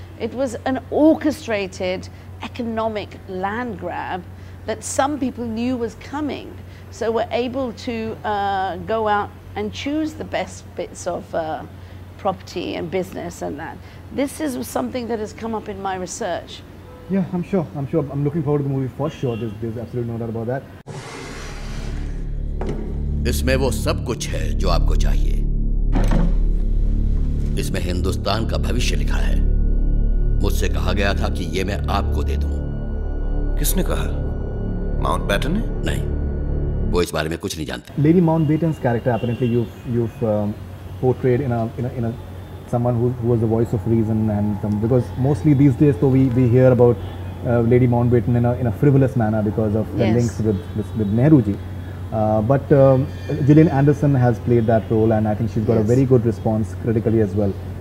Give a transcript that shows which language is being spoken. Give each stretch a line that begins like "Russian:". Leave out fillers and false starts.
English: It was an orchestrated economic land grab that some people knew was coming, so were able to go out and choose the best bits of property and business and that. This is something that has come up in my research. Yeah, I'm sure. I'm looking forward to the movie for sure. There's absolutely no doubt about that.
Hindi: इसमें वो सब कुछ है जो आपको चाहिए. इसमें हिंदुस्तान का भविष्य लिखा है. मुझसे कहा गया था कि ये मैं आपको दे दूं. किसने कहा? माउंटबेटन ने? नहीं, वो इस बारे में कुछ नहीं जानते.
English: Lady Mountbatten's character, apparently you've portrayed in a someone who was the voice of reason, and because mostly these days, so we hear about Lady Mountbatten in a frivolous manner because of the links with Nehruji. But Gillian Anderson has played that role, and I think she's got a very good response critically as well.